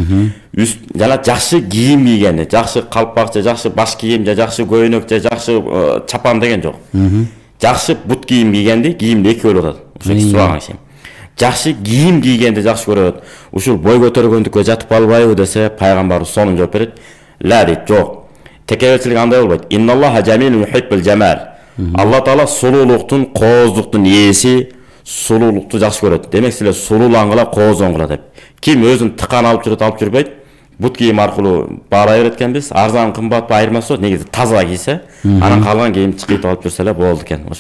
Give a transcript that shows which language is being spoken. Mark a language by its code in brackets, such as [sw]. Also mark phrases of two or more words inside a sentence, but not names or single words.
[ky] Жана жакшы кийим кийгенди, жакшы калпак же жакшы баш кийим же жакшы көйнөк же жакшы чапан деген жок. Жакшы бут кийим кийгенди, кийимди эки бөлүп атат. Ошо сураган киши. Жакшы кийим кийгенди жакшы көрөт. Ушул бой көтөргөндүккө жатып калбайбы десе, пайгамбарыбыз сонун жооп берет. Ла дейт, жок. Текеберчилик андай болбойт. [ar] إن الله جميل يحب الجمال. [ky] Алла Таала сулуулуктун, кооздуктун ээси, сулуулукту жакшы көрөт. Демек силер сулуулангыла, кооздонгула деп. Ким өзүн тыкан алып жүрбөйт. Бут кийим аркылуу баалай берет экенбиз. Арзан кымбатпы айырмасы жок. Негизи таза кийсе, анан калган кийим чыкыйт алып жүрсө эле болду экен, ошол.